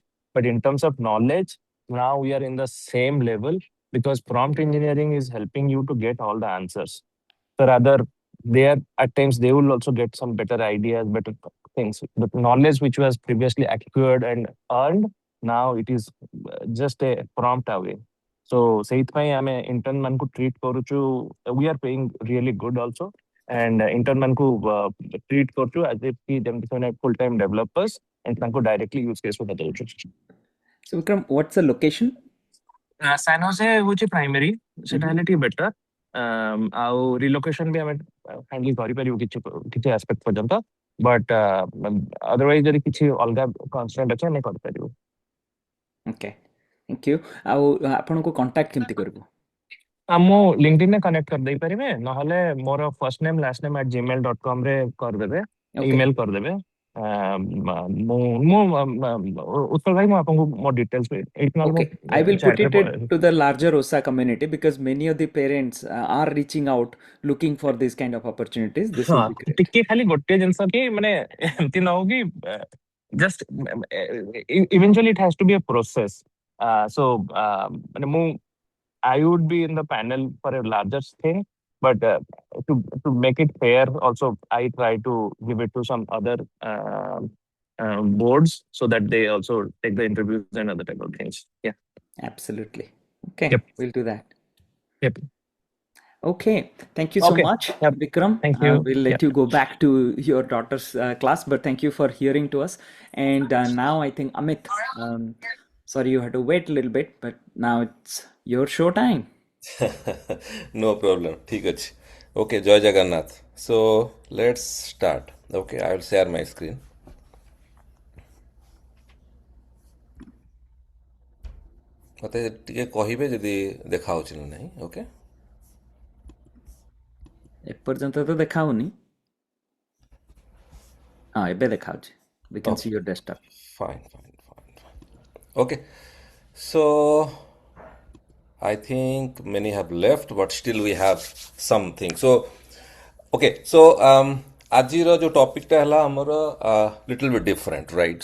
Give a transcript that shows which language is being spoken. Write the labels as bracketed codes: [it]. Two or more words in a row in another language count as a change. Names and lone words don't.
[en] But in terms of knowledge, now we are in the same level because prompt engineering is helping you to get all the answers. So rather, at times they will also get some better ideas, better things. The knowledge which was previously acquired and earned, now it is just a prompt away. [or] So ସେଇଥିପାଇଁ ଆମେ intern ମାନଙ୍କୁ treat କରୁଛୁ. [en] We are paying really good also. [or] And intern ମାନଙ୍କୁ treat କରୁଛୁ [en] as if [or] ଯେମିତି ସେମାନେ [en] full time developers and [or] ତାଙ୍କୁ [en] directly use case [or] ଗୁଡା ଦଉଛୁ. [en] so Vikram, what's the location? [or] San Jose ହେଉଛି primary ସେଟା ହେଲେ ଟିକେ better. ଆଉ relocation ବି ଆମେ handle କରିପାରିବୁ କିଛି aspect ପର୍ଯ୍ୟନ୍ତ [en] but otherwise [or] ଯଦି କିଛି ଅଲଗା constraint ଅଛି ଆମେ କରିପାରିବୁ. [en] Okay, thank you. [or] ଆଉ ଆପଣଙ୍କୁ contact କେମିତି କରିବୁ? ମୁଁ LinkedIn ରେ connect କରିଦେଇପାରିବେ ନହେଲେ ମୋର [en] first name last name [or] @gmail.com ରେ କରିଦେବେ email କରିଦେବେ ଉତ୍କଳ ଭାଇ ମୁଁ ଆପଣଙ୍କୁ ମୋ details [en] Okay, I will put it to the larger OSA community because many of the parents are reaching out looking for these kind of opportunities. This will be great. [or] ଟିକେ ଖାଲି ଗୋଟେ ଜିନିଷ କି ମାନେ ଏମିତି ନ ହଉ କି [en] just eventually it has to be a process. So [or] ମାନେ ମୁଁ [en] I would be in the panel for a larger thing, but to make it fair, also I try to give it to some other boards so that they also take the interviews and other type of things. Yeah, absolutely. Okay, yep. We'll do that. Yep. Okay, thank you so much, yep. Vikram. Thank you. We'll let you go back to your daughter's class, but thank you for hearing to us. And now I think Amit, sorry you had to wait a little bit, but now it's your show time. No problem. [or] ଠିକ ଅଛି. Okay, Jai Jagannath. [en] So let's start. Okay, I will share my screen. [or] ମତେ ଟିକେ କହିବେ ଯଦି ଦେଖା ହଉଛି ନା ନାହିଁ. Okay. ଏପର୍ଯ୍ୟନ୍ତ ତ ଦେଖାଉନି. ଏବେ ଦେଖାଉଛି. [en] We can see your desktop. Fine. Okay. So I think many have left, but still we have something. So, okay. [or] So, ଆଜିର ଯୋ ଟପିକ ଟା ହେଲା ଆମର [en] little bit different, right?